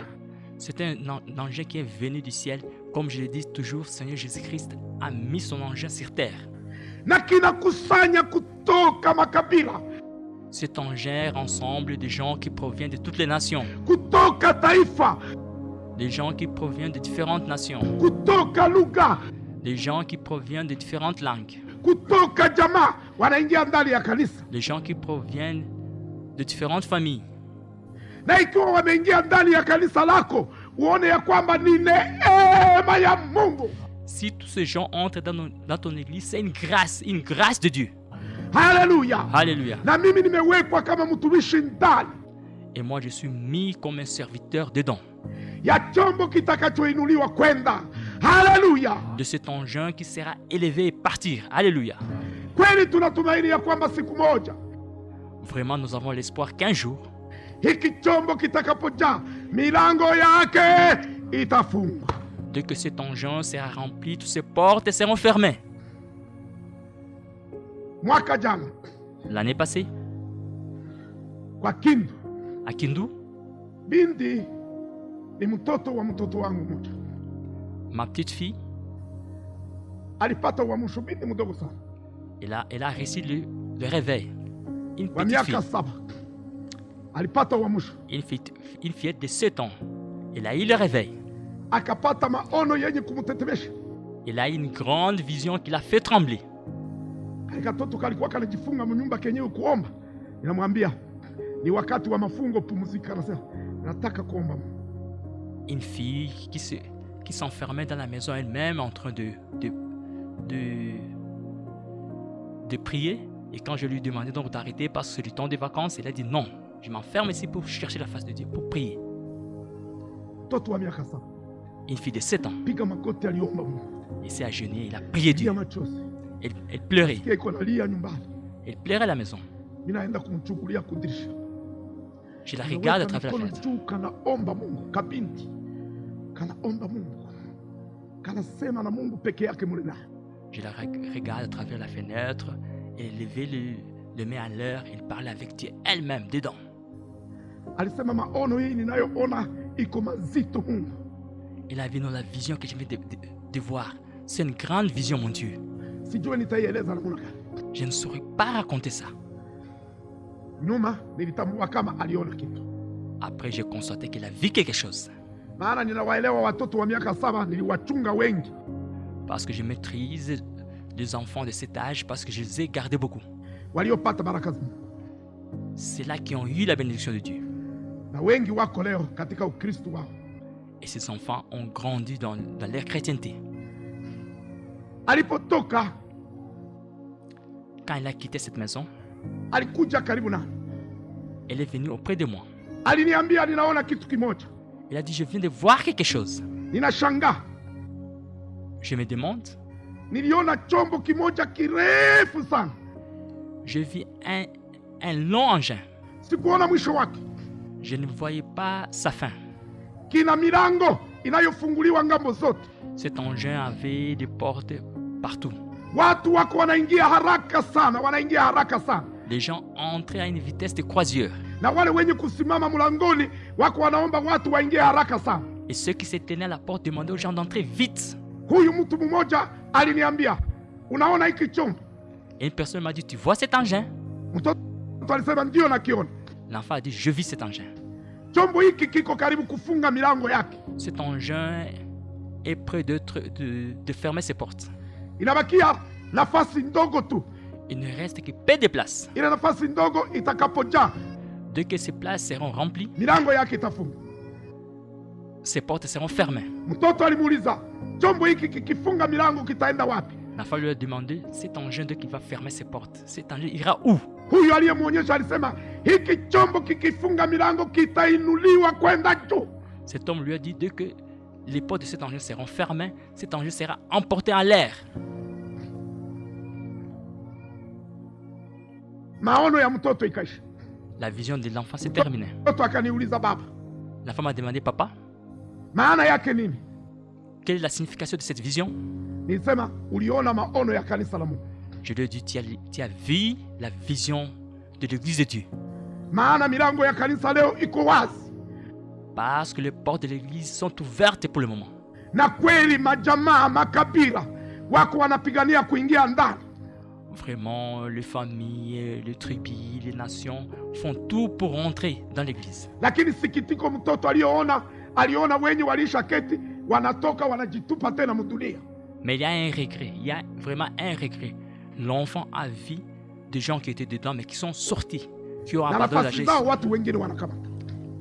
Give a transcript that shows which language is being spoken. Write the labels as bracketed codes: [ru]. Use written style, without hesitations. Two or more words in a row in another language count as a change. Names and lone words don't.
[fr] C'est un engin qui est venu du ciel. Comme je le dis toujours, Seigneur Jésus-Christ a mis son engin sur terre. [sw] Na kinakusanya kutoka makabila, [fr] Cet engin rassemble des gens qui proviennent de toutes les nations, [sw] kutoka taifa, [fr] des gens qui proviennent de différentes nations, [sw] kutoka lugha, [fr] des gens qui proviennent de différentes langues, [sw] kutoka jamaa, wanaingia ndani ya kanisa. [fr] des gens qui proviennent de différentes familles. [sw] Na ikiwa wameingia ndani ya kanisa lako, uone ya kwamba ni neema ya Mungu. [fr] Si tous ces gens entrent dans ton église, c'est une grâce de Dieu. [sw] Haleluya. [fr] Alléluia. [sw] Na mimi nimewekwa kama mtumishi ndani [fr] Et moi, je suis mis comme un serviteur dedans. [sw] ya chombo kitakachoinuliwa kwenda. Haleluya. [fr] De cet engin qui sera élevé et partir. Alléluia. [sw] Kweli tunatumaini ya kwamba siku moja [fr] Vraiment, nous avons l'espoir qu'un jour, [sw] hiki chombo kitakapojaa, milango yake itafungwa. [fr] dès que cet engin sera rempli, toutes ses portes seront fermées. [sw] Mwaka jana [fr] L'année passée, [sw] kwa Kindu, [fr] à Kindu, [sw] binti ni mtoto wa mtoto wangu mmoja, [fr] ma petite fille, [sw] alipata uamsho, binti mdogo sana [fr] elle a reçu le réveil. Une [sw] wa [fr] petite fille, [sw] miaka 7 alipata uamsho, [fr] une fillette de 7 ans. Elle a eu le réveil. [sw] akapata maono yenye kumtetemesha. [fr] Elle a eu une grande vision qui l'a fait trembler. [sw] Katoto kalikuwa kanajifunga mnyumba kenyewe kuomba, ninamwambia ni wakati wa mafungo, pumzika. Anasema nataka kuomba. [fr] Une fille qui s'enfermait dans la maison elle-même en train de prier. Et quand je lui demandais donc d'arrêter parce que c'est du temps des vacances, elle a dit non, je m'enferme ici pour chercher la face de Dieu, pour prier. [sw] Mtoto wa miaka 7 [fr] Une fille de 7 ans, [sw] piga makoti, aliomba Mungu, [fr] elle s'est agenouillée, elle a prié Dieu. [sw] dia machozi, [fr] Elle pleurait. [sw] kia iko nalia nyumbani, [fr] Elle pleurait à la maison. [sw] mimi naenda kumchukulia kudirisha. [fr] Je la regarde à travers la [sw] Mikono [fr] fenêtre. [sw] juu, kanaomba Mungu, kabinti kanaomba Mungu, kanasema na Mungu peke yake mule naye. [fr] Je la regarde à travers la fenêtre. Elle levait le main à l'heure. Elle parlait avec Dieu elle-même dedans. [sw] Alisema maono hii ninayoona iko mazito Mungu. [fr] Elle avait dans la vision que je viens de voir. C'est une grande vision, mon Dieu. [sw] Sijue nitaieleza namna gani. [fr] Je ne saurais pas raconter ça. [sw] Nyuma nilitambua kama aliona kitu, [fr] Après, j'ai constaté qu'elle a vu quelque chose. [sw] maana ninawaelewa watoto wa miaka 7, niliwachunga wengi. [fr] Parce que je maîtrise les enfants de cet âge, parce que je les ai gardés beaucoup. [sw] Waliopata baraka za Mungu [fr] C'est là qui ont eu la bénédiction de Dieu. [sw] na wengi wako leo katika Ukristo wao. [fr] Et ces enfants ont grandi dans leur chrétienté. [sw] Alipotoka [fr] Quand elle a quitté cette maison, [sw] alikuja karibu na, [fr] elle est venue auprès de moi. [sw] aliniambia ninaona kitu kimoja, [fr] Elle a dit, je viens de voir quelque chose. [sw] ninashangaa. [fr] Je me demande, [sw] Niliona chombo kimoja kirefu sana, [fr] je vis un long engin. [sw] sikuona mwisho wake. [fr] Je ne voyais pas sa fin. [sw] Kina milango inayofunguliwa ngambo zote, [fr] Cet engin avait des portes partout. [sw] watu wako wanaingia haraka sana, wanaingia haraka sana, [fr] Les gens entraient à une vitesse de croisière. [sw] na wale wenye kusimama mlangoni wako wanaomba watu waingie haraka sana. [fr] Et ceux qui se tenaient à la porte demandaient aux gens d'entrer vite. [sw] Huyu mtu mmoja aliniambia, unaona hiki chombo? [fr] Et une personne m'a dit, tu vois cet engin? [sw] Mtoto alisema ndio nakiona. [fr] L'enfant a dit, je vis cet engin. [sw] Chombo hiki kiko karibu kufunga milango yake, [fr] Cet engin est près de fermer ses portes. [sw] inabakia nafasi ndogo tu. [fr] Il ne reste que peu de places. [sw] Ile nafasi ndogo itakapojaa, [fr] Dès que ces places seront remplies, [sw] milango yake itafunga. [fr] ces portes seront fermées. [sw] Mtoto alimuuliza, chombo hiki kikifunga milango kitaenda wapi? [fr] L'enfant lui a demandé, cet engin qui va fermer ses portes, cet engin ira où? [sw] Huyu aliyemwonyesha alisema, hiki chombo kikifunga milango kitainuliwa kwenda juu. [fr] Cet homme lui a dit, dès que les portes de cet engin seront fermées, cet engin sera emporté en l'air. [sw] Maono ya mtoto ikaisha. [fr] La vision de l'enfant s'est terminée. [sw] Mtoto akaniuliza, baba, [fr] L'enfant m'a demandé, papa, [sw] maana yake nini? [fr] quelle est la signification de cette vision? [sw] Nilisema, uliona maono ya kanisa la Mungu. [fr] Je lui ai dit, tu as vu la vision de l'église de Dieu. [sw] Maana milango ya kanisa leo iko wazi, [fr] Parce que les portes de l'église sont ouvertes pour le moment. [sw] na kweli majamaa, makabila wako wanapigania kuingia ndani. [fr] Vraiment, les familles, les tribus, les nations font tout pour rentrer dans l'église. [sw] Lakini sikitiko, mtoto aliona wenye walisha keti wanatoka wanajitupa tena mdunia. [fr] Mais il y a un regret, il y a vraiment un regret. L'enfant a vu des gens qui étaient dedans mais qui sont sortis, qui ont [sw] Na [fr] abandonné la [sw] nafasi zao [fr] gestion. [sw] watu wengine wanakamata.